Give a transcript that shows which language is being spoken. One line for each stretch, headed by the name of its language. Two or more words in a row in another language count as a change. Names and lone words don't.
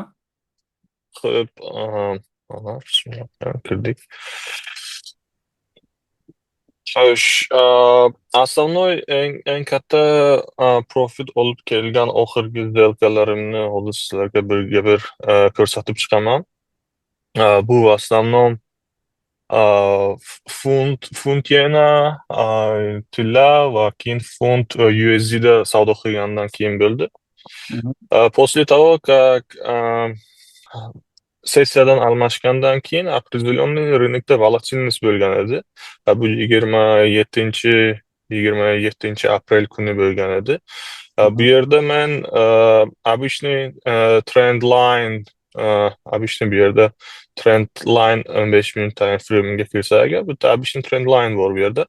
Uzbek: Xo'p, kirdik. Xo'sh, основной eng katta profit olib kelgan oxirgi сделкалаrimni hozir sizlarga bir ko'rsatib chiqaman. Bu
Russian: в основном
Uzbek: funt yena, tilla va keyin funt USD da savdo qilgandan keyin bo'ldi.
Russian: После того, как
Uzbek: sessiyadan almashgandan keyin
Russian: определенный рынокda
Uzbek: volatilность bo'lgan edi. Bu 27 aprel kuni bo'lgan edi. Bu yerda men обычный
English: trend line
Uzbek: bu yerda
English: trend line
Uzbek: 15 minut
English: time frame'ga
Uzbek: kirsak, bu обычный
English: trend line
Uzbek: bor bu yerda.